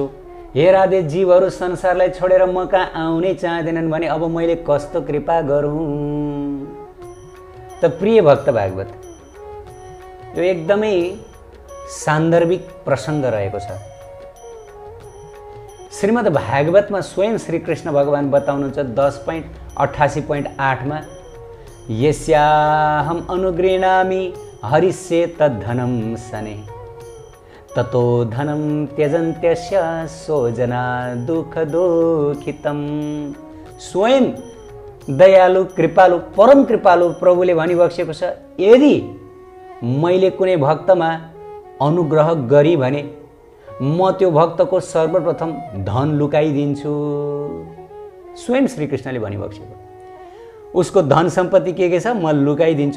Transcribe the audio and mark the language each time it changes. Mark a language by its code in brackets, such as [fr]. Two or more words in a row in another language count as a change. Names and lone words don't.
[ne] हे राधे, जीवहरू संसारलाई छोडेर म कहाँ आउनै चाहँदैनन् भने अब मैले कस्तो कृपा गरौँ? त प्रिय भक्त भागवत, यो एकदमै सान्दर्भिक प्रसङ्ग रहेको छ। श्रीमद् भागवतमा स्वयं श्रीकृष्ण भगवान बताउनुहुन्छ [sa] 10.88.8 यस्याहम अनुगृह्णामि हरिष्ये तद्धनम सने ततो धनम त्यजन्त्यस्य सोजना दुख दुखितम। [ne] स्वयं दयालु कृपालु परम कृपालु प्रभुले भनिबक्सेको छ, यदि मैले कुनै भक्तमा अनुग्रह गरी भने म त्यो भक्तको सर्वप्रथम धन लुकाइदिन्छु। स्वयं श्रीकृष्णले भनिबक्सेको, उसको धन सम्पत्ति के छ म लुकाइदिन्छु।